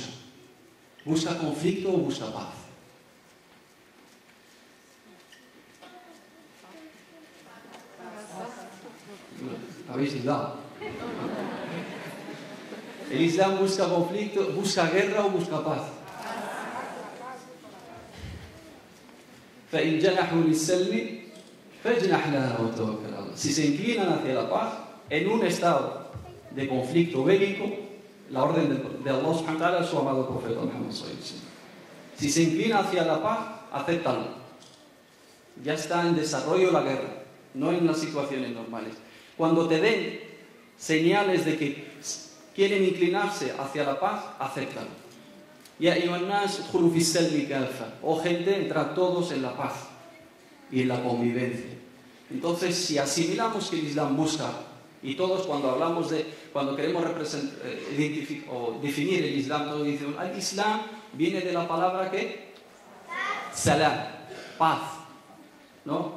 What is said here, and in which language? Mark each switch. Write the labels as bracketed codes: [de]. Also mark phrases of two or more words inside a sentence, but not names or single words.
[es] ¿Busca conflicto o busca paz? ¿Habéis dudado? ¿El Islam busca conflicto, busca guerra o busca paz? [ar] فإن جنحوا للسلم فاجنح لها وتوكل على الله. [es] Si se inclinan hacia la paz en un estado de conflicto bélico, la orden de Allah [ar] سبحانه وتعالى [es] es su amado profeta Muhammad [ar] صلى الله عليه وسلم. [es] Si se inclina hacia la paz, acéptalo. Ya está en desarrollo la guerra, no en las situaciones normales. Cuando te den señales de que quieren inclinarse hacia la paz, acéptalo. [ar] يا أيها الناس ادخلوا في السلم كافة. [es] Oh gente, entrad todos en la paz y en la convivencia. Entonces, si asimilamos que el Islam busca, y todos cuando queremos definir el Islam, todos dicen, el Islam viene de la palabra que salam, paz, ¿no?